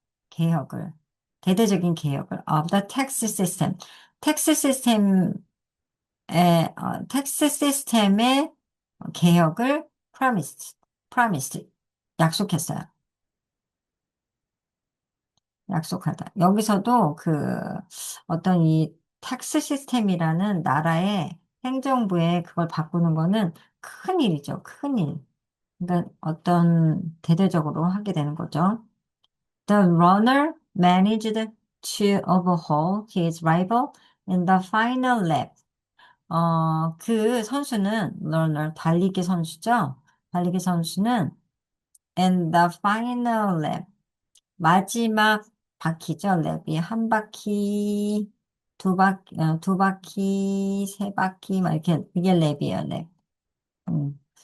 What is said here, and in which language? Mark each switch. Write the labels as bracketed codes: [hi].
[ko] 개혁을, 대대적인 개혁을, [en] of the tax system. [ko] 텍스 시스템의, 텍스 시스템의 개혁을 promised, 약속했어요. 약속하다. 여기서도 어떤 이 텍스 시스템이라는 나라의 행정부에 그걸 바꾸는 거는 큰 일이죠. 큰 일. 그러니까 어떤 대대적으로 하게 되는 거죠. [en] The runner managed to overhaul his rival in the final lap. [ko] 그 선수는 runner, 달리기 선수죠. 달리기 선수는 [en] And the final lap. [ko] 마지막 바퀴죠. 랩이 한 바퀴, 두 바퀴, 세 바퀴, 막 이렇게, 이게 랩이에요, 랩. 음.